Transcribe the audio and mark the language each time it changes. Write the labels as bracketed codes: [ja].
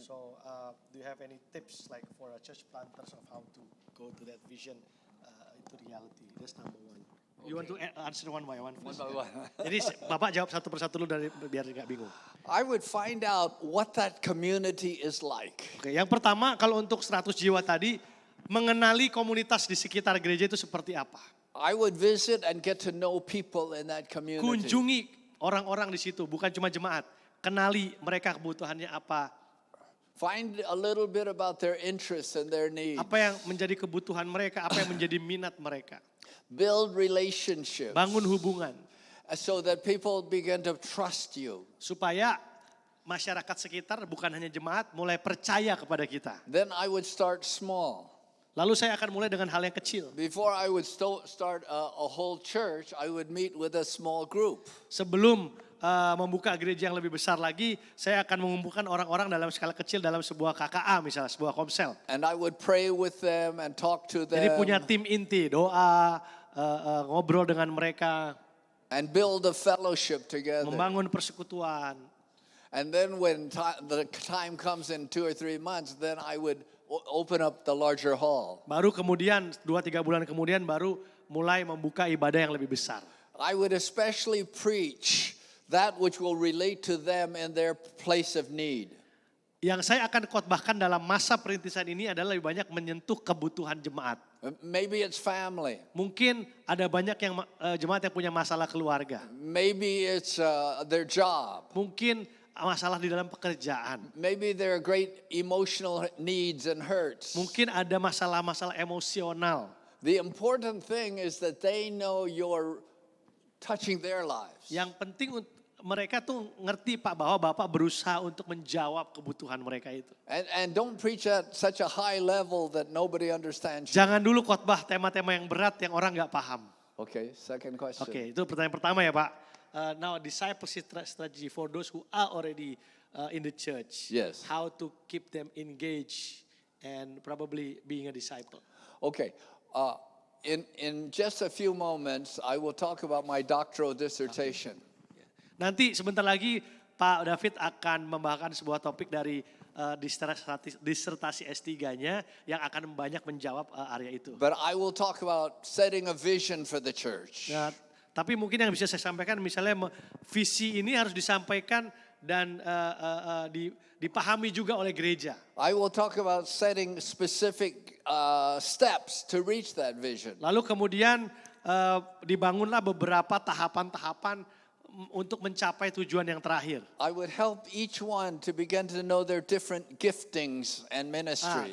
[en] So, do you have any tips like for a church planters of how to go to that vision into reality? That's number 1. You want to answer one by one first? One by one. [id] Jadi Bapak jawab satu persatu dulu biar nggak bingung. [en] I would find out what that community is like. [id] Oke, yang pertama kalau untuk 100 jiwa tadi, mengenali komunitas di sekitar gereja itu seperti apa. [en] I would visit and get to know people in that community. [id] Kunjungi orang-orang di situ, bukan cuma jemaat. Kenali mereka kebutuhannya apa. [en] Find a little bit about their interests and their needs. [id] Apa yang menjadi kebutuhan mereka, apa yang menjadi minat mereka. [en] Build relationships. [id] Bangun hubungan. [en] So that people begin to trust you. [id] Supaya masyarakat sekitar bukan hanya jemaat mulai percaya kepada kita. [en] Then I would start small. [id] Lalu saya akan mulai dengan hal yang kecil. [en] Before I would start a whole church, I would meet with a small group. [id] Sebelum membuka gereja yang lebih besar lagi, saya akan mengumpulkan orang-orang dalam skala kecil dalam sebuah KKA misalnya, sebuah komsel. [en] And I would pray with them and talk to them. [id] Jadi punya tim inti, doa, ngobrol dengan mereka, [en] And build a fellowship together. [id] membangun persekutuan. [en] And then when the time comes in 2 or 3 months, then I would open up the larger hall. [id] Baru kemudian 2-3 bulan kemudian baru mulai membuka ibadah yang lebih besar. [en] I would especially preach that which will relate to them in their place of need. [id] Yang saya akan khotbahkan dalam masa perintisan ini adalah lebih banyak menyentuh kebutuhan jemaat. [en] Maybe it's family. [id] Mungkin ada banyak yang jemaat yang punya masalah keluarga. [en] Maybe it's their job. [id] Mungkin masalah di dalam pekerjaan. [en] Maybe there are great emotional needs and hurts. [id] Mungkin ada masalah-masalah emosional. [en] The important thing is that they know you're touching their lives. [id] Yang penting mereka tuh ngerti Pak bahwa Bapak berusaha untuk menjawab kebutuhan mereka itu. [en] And don't preach at such a high level that nobody understands you. [id] Jangan dulu khotbah tema-tema yang berat yang orang nggak paham. [en] Okay, second question. [id] Oke, itu pertanyaan pertama ya Pak. [en] Now discipleship strategy for those who are already in the church. Yes. How to keep them engaged and probably being a disciple. Okay. In just a few moments, I will talk about my doctoral dissertation. [id] Nanti sebentar lagi Pak David akan membawakan sebuah topik dari disertasi S3-nya yang akan banyak menjawab area itu. [en] But I will talk about setting a vision for the church. [id] Nah, tapi mungkin yang bisa saya sampaikan misalnya visi ini harus disampaikan dan dipahami juga oleh gereja. [en] I will talk about setting specific steps to reach that vision. [id] Lalu kemudian dibangunlah beberapa tahapan-tahapan untuk mencapai tujuan yang terakhir. [en] I would help each one to begin to know their different giftings and ministries.